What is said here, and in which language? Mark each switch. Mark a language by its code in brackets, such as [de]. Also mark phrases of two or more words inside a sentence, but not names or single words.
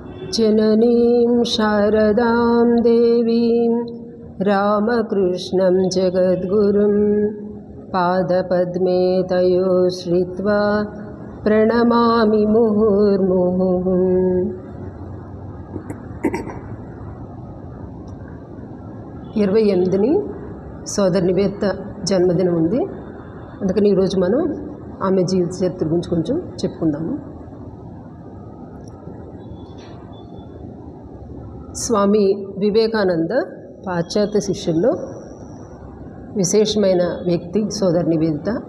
[sa] जननीं शारदां देवीं रामकृष्णं जगद्गुरुं पादपद्मे तयो श्रित्वा प्रणमामि मुहुर्मुहुः। [te] 28ని సోదరి నివేదిత జన్మదినం ఉంది. అందుకని ఈరోజు మనం ఆమె జీవిత చరిత్ర గురించి కొంచెం చెప్పుకుందాము. స్వామి వివేకానంద పాశ్చాత్య శిష్యుల్లో విశేషమైన వ్యక్తి సోదరి నివేదిత.